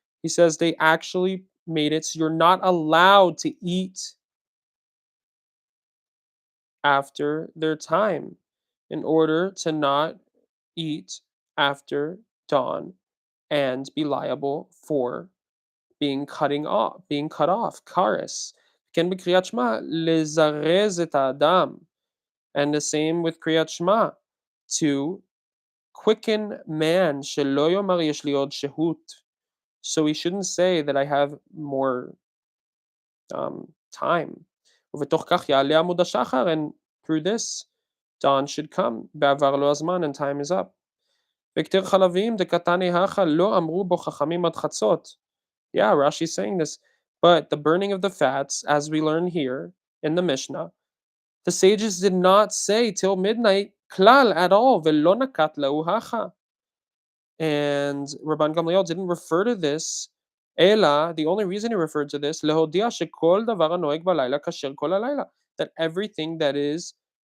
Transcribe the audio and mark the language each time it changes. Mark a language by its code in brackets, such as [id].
[en] He says they actually made it so you're not allowed to eat after their time in order to not eat after dawn and be liable for being cut off, kares. [he] כן בקריאת שמע, לזרז את האדם. [en] And the same with קריאת שמע, to quicken man, [he] שלא יאמר יש לי עוד שהות. [en] So he shouldn't say that I have more time. [he] ובתוך כך יעלה עמוד השחר, [en] and through this, dawn should come. [he] בעבר לו הזמן, [en] and time is up. [he] וכתר חלבים דקתני הכה לא אמרו בו חכמים עד חצות. [en] Yeah, Rashi's saying this. But the burning of the fats, as we learn here in the Mishnah, the sages did not say till midnight klal at all. [he] Velo nakat lehu hacha. [en] And Rabban Gamliel didn't refer to this. Ela, the only reason he referred to this, [he] lehodia shekol davar hanoeg balayla kasher kol halayla, [en] that everything that is